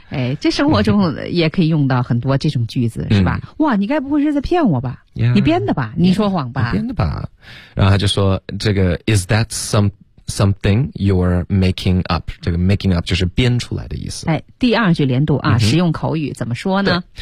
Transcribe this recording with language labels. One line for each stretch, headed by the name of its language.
Chinese: 哎，这生活中也可以用到很多这种句子，是吧？哇，你该不会是在骗我吧？
English: Yeah,
Chinese: 你编的吧？你说谎吧？你编的吧？然后他就说：“这个 is that something you're making up？” 这个 making up 就是编出来的意思。哎，第二句连读啊，实用口语怎么说呢？